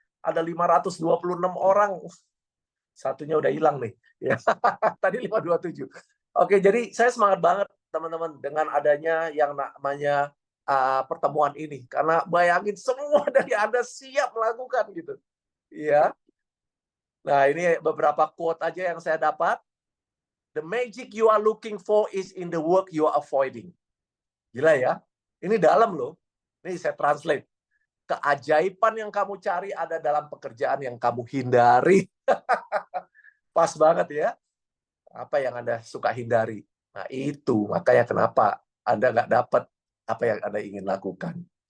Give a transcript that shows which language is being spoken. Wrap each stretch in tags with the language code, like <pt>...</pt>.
<id>Ada 526 orang. Satunya udah hilang nih. Ya. Tadi 527. Oke, jadi saya semangat banget teman-teman dengan adanya yang namanya pertemuan ini. Karena bayangin semua dari Anda siap melakukan gitu. Iya. Nah, ini beberapa quote aja yang saya dapat.</id> <en>The magic you are looking for is in the work you are avoiding.</en> <id>Gila ya. Ini dalam loh. Ini saya translate. Keajaiban yang kamu cari ada dalam pekerjaan yang kamu hindari. Pas banget ya. Apa yang Anda suka hindari? Nah, itu makanya kenapa Anda nggak dapat apa yang Anda ingin lakukan.</id>